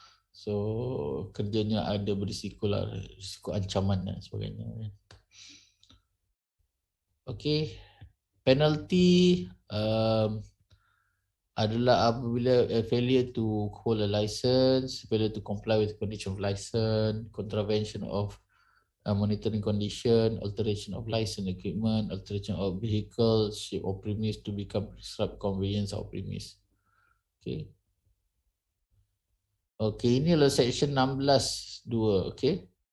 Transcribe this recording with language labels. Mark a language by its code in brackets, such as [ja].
[ms] So kerjanya ada berisiko lah, risiko ancaman dan sebagainya. [en] Okay, [ms] penalty adalah apabila [en] failure to hold a license, failure to comply with condition of license, contravention of monitoring condition, alteration of license equipment, alteration of vehicle, ship or premise to become prescribed conveyance or premise. Okay. [ms] Okay, ini adalah section 16(2), okay.